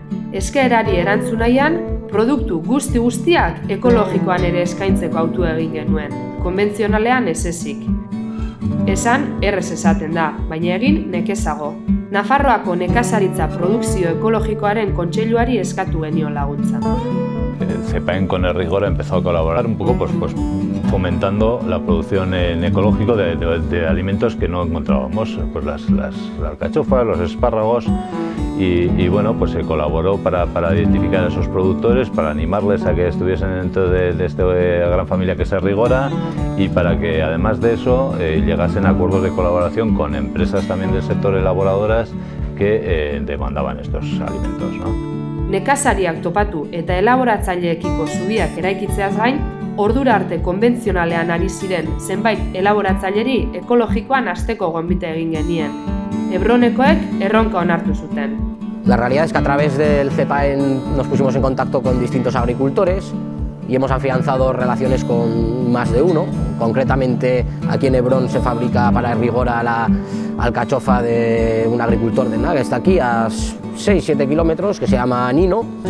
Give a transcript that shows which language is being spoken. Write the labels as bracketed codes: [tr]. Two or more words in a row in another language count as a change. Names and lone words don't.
[eu] Eskaerari erantzun nahian, produktu guztiak ekologikoan ere eskaintzeko autu egin genuen, konbentzionalean ez ezik. Esan, errez esaten da, baina egin nekezago. Nafarroako nekazaritza produkzio ekologikoaren kontseiluari eskatu genio laguntza. [es] CEPAEN con Errigora empezó a colaborar un poco pues fomentando la producción en ecológico de alimentos que no encontrábamos, pues las alcachofas, los espárragos y bueno, pues se colaboró para identificar a esos productores, para animarles a que estuviesen dentro de esta gran familia que es Errigora y para que además de eso llegasen a acuerdos de colaboración con empresas también del sector elaboradoras que demandaban estos alimentos, ¿no? [eu] Nekazariak topatu eta elaboratzaileekiko zubiak eraikitzeaz gain, ordura arte konbentzionalean ari ziren zenbait elaboratzaileri ekologikoan hasteko gonbite egin genien. Hebronekoek erronka onartu zuten. [es] La realidad es que a través del CEPAEN nos pusimos en contacto con distintos agricultores y hemos afianzado relaciones con más de uno. Concretamente, aquí en Hebrón se fabrica para Errigora la alcachofa de un agricultor de que está aquí a 6-7 kilómetros, que se llama Nino.